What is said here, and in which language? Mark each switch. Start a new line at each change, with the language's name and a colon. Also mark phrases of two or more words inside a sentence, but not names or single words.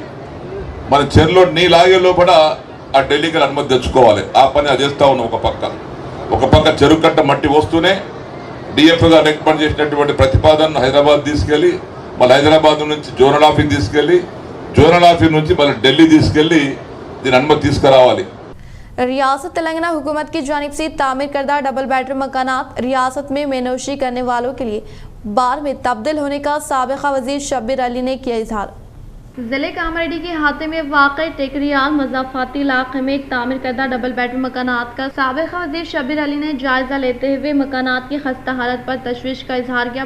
Telugu: మన చెరువులో నీళ్ళు ఆగే లోపల ఆ ఢిల్లీకి అనుమతి తెచ్చుకోవాలి। ఆ పని అది చేస్తూ ఉన్నాం। ఒక పక్క చెరువు కట్ట మట్టి వస్తూనే DFO గారు రికమెండ్ చేసినటువంటి ప్రతిపాదనను హైదరాబాద్ తీసుకెళ్ళి మళ్ళీ హైదరాబాద్ నుంచి
English: zonal office
Telugu: తీసుకెళ్ళి
English: zonal office
Telugu: నుంచి మళ్ళీ ఢిల్లీ తీసుకెళ్ళి దీని అనుమతి తీసుకురావాలి।
Urdu: ریاست تلنگانہ حکومت کی جانب سے تعمیر کردہ
English: double bedroom
Urdu: مکانات ریاست میں مینوشی کرنے والوں کے لیے بار میں تبدیل ہونے کا سابقہ وزیر شبیر علی نے کیا اظہار۔ ضلع کامریڈی کے احاطے میں واقع ٹیکریال مضافاتی علاقے میں ایک تعمیر کردہ
English: double bedroom
Urdu: مکانات کا سابقہ وزیر شبیر علی نے جائزہ لیتے ہوئے مکانات کی خستہ حالت پر تشویش کا اظہار کیا۔